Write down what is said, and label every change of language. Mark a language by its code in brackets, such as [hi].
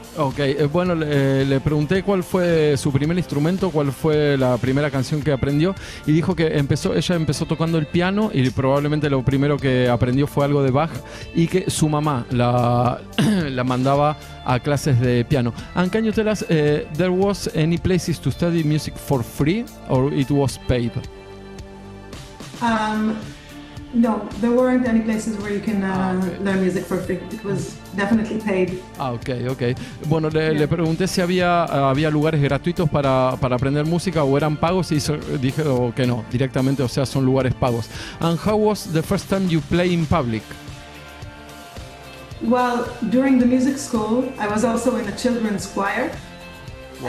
[es] Ok, bueno, le pregunté cuál fue su primer instrumento, cuál fue la primera canción que aprendió, y dijo que ella empezó tocando el piano, y probablemente lo primero que aprendió fue algo de Bach, y que su mamá la mandaba a clases de piano. [en] And can you tell us, there was any places to study music for free, or it was paid? No, there weren't any places where you can learn music for free. It was definitely paid. Okay. [es] Bueno, le pregunté si había lugares gratuitos para aprender música o eran pagos, y dijo que no, directamente, o sea, son lugares pagos. [en] And how was the first time you play in public? Well, during the music school, I was also in a children's choir. Wow.